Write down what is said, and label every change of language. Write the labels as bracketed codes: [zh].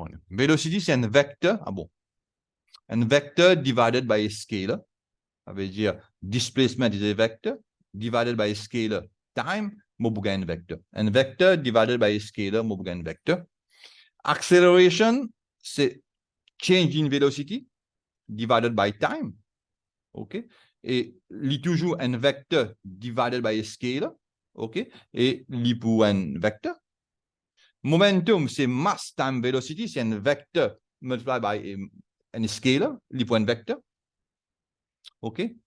[fr] Velocity, c'est un vecteur. Ah bon. Un vecteur [en] divided by a scalar. [fr] Ça veut dire [en] displacement is a vector divided by a scalar time, [fr] moi vous gagnez un vecteur. Un vecteur [en] divided by a scalar, [fr] moi vous gagnez un vecteur. [en] Acceleration, c'est change in velocity divided by time. OK? [fr] Et il y a toujours un vecteur [en] divided by a scalar. [fr] OK? Et il y a un vecteur. Momentum, c'est [en] mass time velocity, [fr] c'est un vecteur [en] multiplied by [fr] un scalar, il y a un vecteur. OK?